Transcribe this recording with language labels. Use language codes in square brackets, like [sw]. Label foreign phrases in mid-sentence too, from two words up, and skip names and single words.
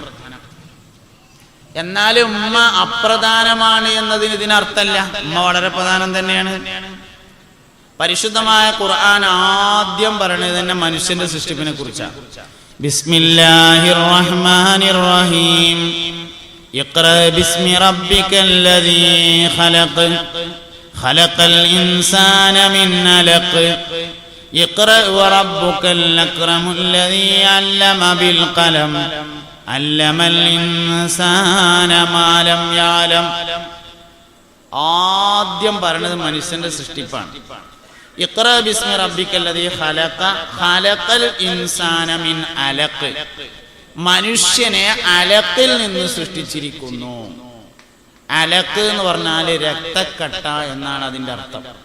[ml] എന്നാലും ഉമ്മ അപ്രധാനമാണ് എന്നതിന് ഇതിനർത്ഥമല്ല. ഉമ്മ വളരെ പ്രധാനം തന്നെയാണ്. പരിശുദ്ധമായ ഖുർആൻ ആദ്യം പറയുന്നത് തന്നെ മനുഷ്യന്റെ സൃഷ്ടിപ്പിനെ കുറിച്ചാണ്. [ar] بسم الله الرحمن الرحيم. اقرأ باسم ربك الذي خلق خلق الإنسان من علق اقرأ وربك الأكرم الذي علم بالقلم علم الإنسان ما لم يعلم. [ml] ആദ്യം പറയുന്നത് മനുഷ്യന്റെ സൃഷ്ടിപ്പാണ്. [ar] اقرأ باسم ربك الذي خلق خلق الإنسان من علق, [ml] മനുഷ്യനെ അലഖിൽ നിന്ന് സൃഷ്ടിച്ചിരിക്കുന്നു. അലഖ് എന്ന് പറഞ്ഞാൽ രക്തക്കട്ട എന്നാണ് അതിന്റെ അർത്ഥം.